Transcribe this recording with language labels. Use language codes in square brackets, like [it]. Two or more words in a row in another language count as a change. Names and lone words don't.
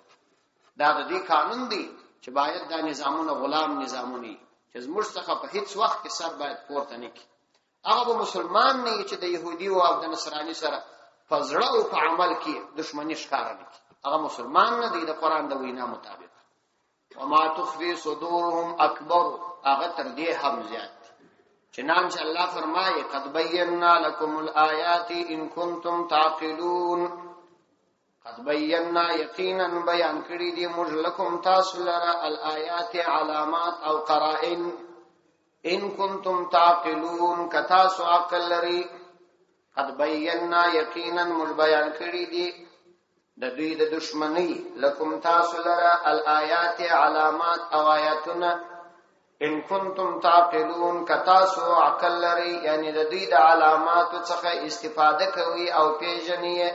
[ps] دا د دې قانون دی چې باید دا نظامونه غلام نظامونه چې زموږ څخه په هیڅ وخت کې سر باید پورته نه کړي. هغه مسلمان نه چې د يهودي او د نصراني سره په زړه او په عمل کې دښمنی ښکار نه کړي. هغه مسلمان نه دی د قران د وینا مطابق. [ar] وما تخفي صدورهم اکبر، [ps] هغه تر دې هم زیات. [ur] چنانچہ اللہ فرمائے [ar] قد بینا لکم الآیات ان کنتم تعقلون، قد بینا [ps] یقینا بیان کړي دي موږ لکم تاسو لرا الآیات علامات او قرائن [ar] ان کنتم تعقلون [ps] کتاسو عقل لري. [ar] قد بینا [ps] یقینا موږ بیان کړي دي د دوی د دشمنی لکم تاسو لرا الآیات علامات او آیاتنا [ar] ان کنتم تعقلون [ps] کتاسو عقل لري، یعنی د دوی د علامات څخه استفاده کوي او پیژني.